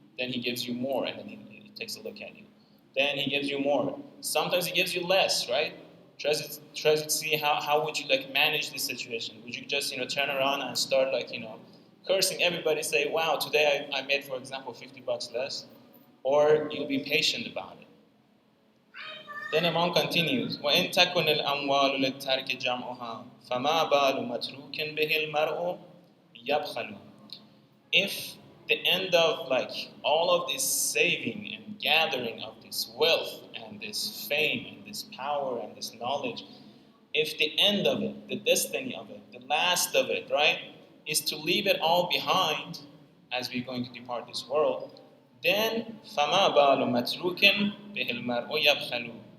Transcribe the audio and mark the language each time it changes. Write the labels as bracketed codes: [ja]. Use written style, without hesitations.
[en] Then he gives you more and then he takes a look at you. Then he gives you more. Sometimes he gives you less, right? Tries to see how would you manage this situation. Would you just turn around and start cursing everybody, say, wow, today I made, for example, $50 less? Or you'll be patient about it. Then Imam continues, [ar] وَإِن تَكُنِ الْأَمْوَالُ لِلتَّرْكِ جَمْعُهَا فَمَا بَالُ مَتْرُوكٍ بِهِ الْمَرْءُ يَبْخَلُ. [en] If the end of all of this saving and gathering of this wealth and this fame and this power and this knowledge, if the end of it, the destiny of it, the last of it, right, is to leave it all behind as we're going to depart this world, then [ar] فَمَا بَالُ مَتْرُوكٍ بِهِ الْمَرْءُ يَبْخَلُ.